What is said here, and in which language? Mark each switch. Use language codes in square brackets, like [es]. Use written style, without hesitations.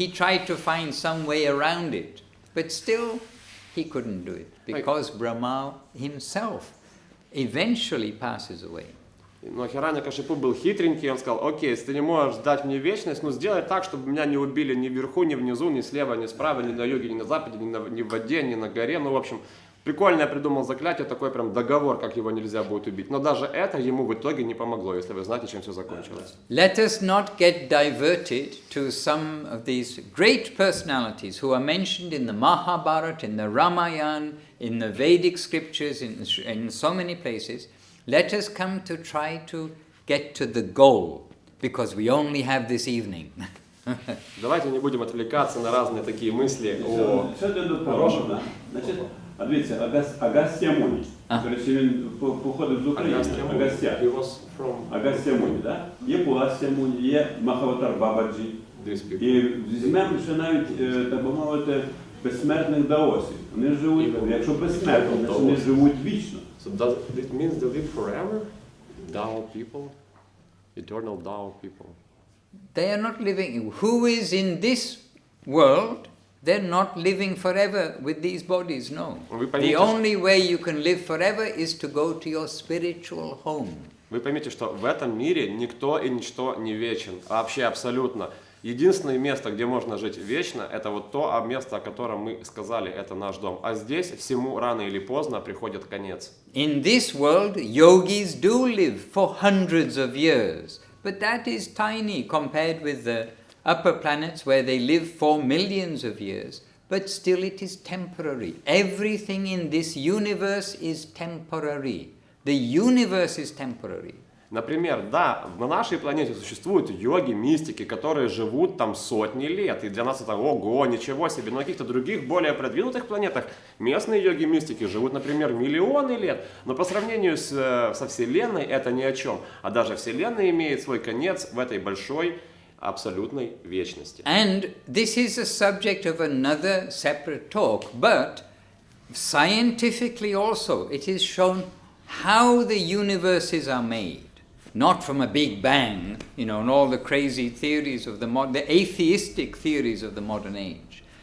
[en] He tried to find some way around it, but still he couldn't do it, because Brahma himself eventually passes away. [ru] Но Хираньякашипу был хитренький, он сказал: окей, если ты не можешь дать мне вечность, ну сделай так, чтобы меня не убили ни вверху, ни внизу, ни слева, ни справа, ни на юге, ни на западе, ни в воде, ни на горе. Ну, в общем, прикольно я придумал заклятие, такой прям договор, как его нельзя будет убить. Но даже это ему в итоге не помогло, если вы знаете, чем все закончилось. [en] Let us not get diverted to some of these great personalities who are mentioned in the Mahabharata, in the Ramayana, in the Vedic scriptures, in so many places. Let us come to try to get to the goal, because we only have this evening. [ru] Давайте не будем отвлекаться на разные такие мысли о хорошем. [uk] Дивіться, Агастя Муні. До речі, він походив з України. Агастя. Агастя Муні, так? Є Пуластя Муні, є Махаватар Бабаджі. І візьмемо ще навіть, так би мовити, безсмертних даосів. Вони живуть, якщо безсмертні, вони живуть вічно. [en] So does it mean they live forever? Dao people? Eternal Dao people? They are not living. Who is in this world? They're not living forever with these bodies, no. The only way you can live forever is to go to your spiritual home. [ru] Вы поймите, что в этом мире никто и ничто не вечен, вообще абсолютно. Единственное место, где можно жить вечно, это вот то место, о котором мы сказали, это наш дом. А здесь всему рано или поздно приходит конец. [en] In this world, yogis do live for hundreds of years, but that is tiny compared with the upper planets where they live for millions of years, but still it is temporary. Everything in this universe is temporary. The universe is temporary. [ru] Например, да, на нашей планете существуют йоги, мистики, которые живут там сотни лет, и для нас это ого, ничего себе. Но на каких-то других, более продвинутых планетах местные йоги, мистики живут, например, миллионы лет, но по сравнению со Вселенной это ни о чем. А даже Вселенная имеет свой конец в этой большой абсолютной вечности. [en] And this is a subject of another separate talk, but scientifically also it is shown how the universes are made. Not from a big bang, and all the crazy theories of the atheistic theories of the modern age.